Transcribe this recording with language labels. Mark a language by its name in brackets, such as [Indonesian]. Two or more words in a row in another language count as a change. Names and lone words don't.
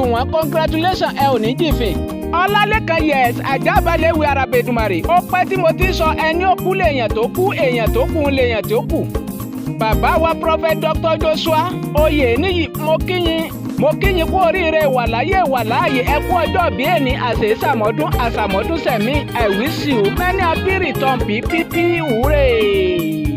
[Yoruba] Juwon congratulations ẹ ò ní jìfìn Ọlálékan yes Àjààbálẹ̀ ìwé Arabedumare ó pẹ́ tí mo ti sọ ẹni ó kú lèèyàn tó kú èèyàn tó kú lèèyàn tó kù. Bàbá wa Prophet Dr. Joshua Oyèníyì mo kí yín kú oríire wàláyé wàláàyè ẹ kú ọjọ́ bí èní àṣàmọ́dún sẹ̀mí [English] I wish you many happy return [Yoruba] pípípí wúrè.